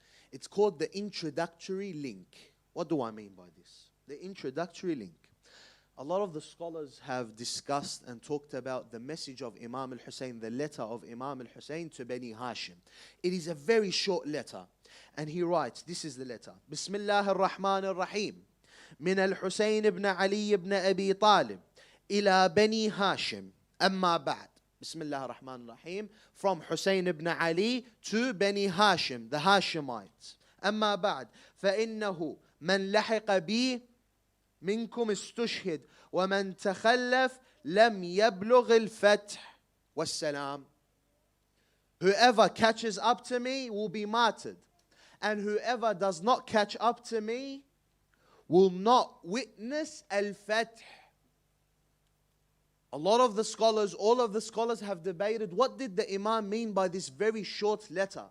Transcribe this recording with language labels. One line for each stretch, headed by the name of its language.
English: It's called the introductory link. What do I mean by this? The introductory link. A lot of the scholars have discussed and talked about the message of Imam al-Hussein, the letter of Imam al-Hussein to Bani Hashim. It is a very short letter. And he writes, this is the letter.
Arabic: Bismillah ar-Rahman ar-Rahim. من الحسين بن علي بن أبي طالب إلى بني هاشم أما بعد. Bismillah ar-Rahman ar-Rahim.
English: From Hussein ibn Ali to Bani Hashim, the Hashemites.
Arabic: أما بعد فإنه من لحق بي منكم استشهد ومن تخلف لم يبلغ الفتح والسلام.
English: Whoever catches up to me will be martyred, and whoever does not catch up to me will not witness al-Fath. A lot of the scholars, all of the scholars have debated what did the Imam mean by this very short letter.